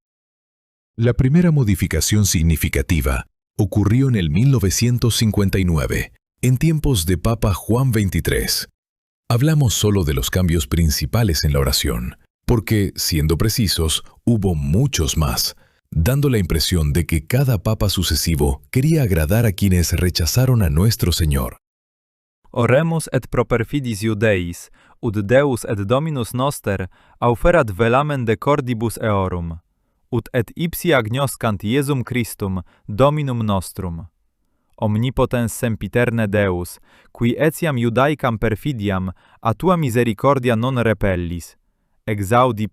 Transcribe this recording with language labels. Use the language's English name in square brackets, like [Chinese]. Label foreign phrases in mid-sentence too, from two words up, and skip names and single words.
[Spanish] La primera modificación significativa ocurrió en el 1959, en tiempos de Papa Juan XXIII. Hablamos solo de los cambios principales en la oración, porque, siendo precisos, hubo muchos más, dando la impresión de que cada papa sucesivo quería agradar a quienes rechazaron a nuestro Señor. [Latin] Oremus et pro perfidis Judeis, ut Deus et Dominus noster auferat velamen de cordibus eorum, ut et ipsi agnoscant Iesum Christum, Dominum nostrum. Omnipotens sempiterne Deus, qui etiam Judaicam perfidiam a tua misericordia non repellis, exaudi